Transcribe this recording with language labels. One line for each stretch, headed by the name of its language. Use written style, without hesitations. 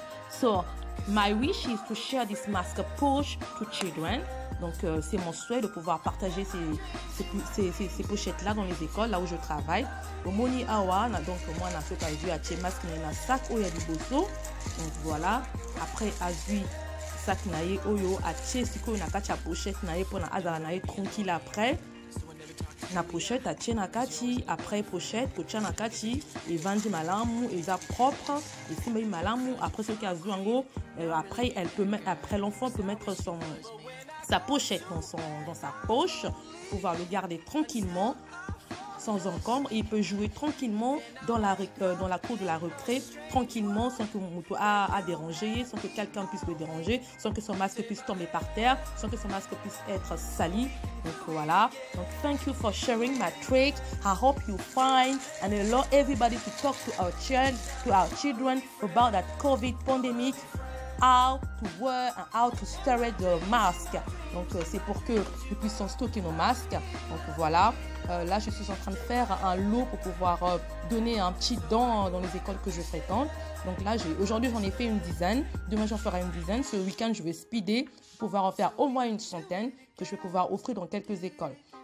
English: So my wish is to share this mask pouch to children.
French: Donc c'est mon souhait de pouvoir partager ces pochettes là dans les écoles là où je travaille.
Lingala: Au moni awa donc moi na soka azwi atie masque na sac oyo ya liboso.
French: Donc voilà, après
Lingala: azwi sac na ye oyo atie sikoyo na kati ya pochette na ye pona azala na ye tranquille. Après na pochette atie na kati, après pochette kotia na kati evandi malamu, eza propre, esimba malamu.
French: Après ce qui
Lingala: azwi yango,
French: après l'enfant peut mettre sa pochette dans sa poche, pouvoir le garder tranquillement sans encombre et il peut jouer tranquillement dans la cour de la récré, tranquillement, sans que mon moto a dérangé, sans que quelqu'un puisse le déranger, sans que son masque puisse tomber par terre, sans que son masque puisse être sali. Donc voilà.
English: Donc thank you for sharing my trick. I hope you find and allow everybody to talk to our children about that COVID pandemic, how to wear and how to store the mask.
French: Donc c'est pour que nous puissions stocker nos masques. Donc voilà, là je suis en train de faire un lot pour pouvoir donner un petit don dans les écoles que je fréquente. Donc là aujourd'hui j'en ai fait une dizaine, demain j'en ferai une dizaine. Ce week-end je vais speeder pour pouvoir en faire au moins une centaine que je vais pouvoir offrir dans quelques écoles.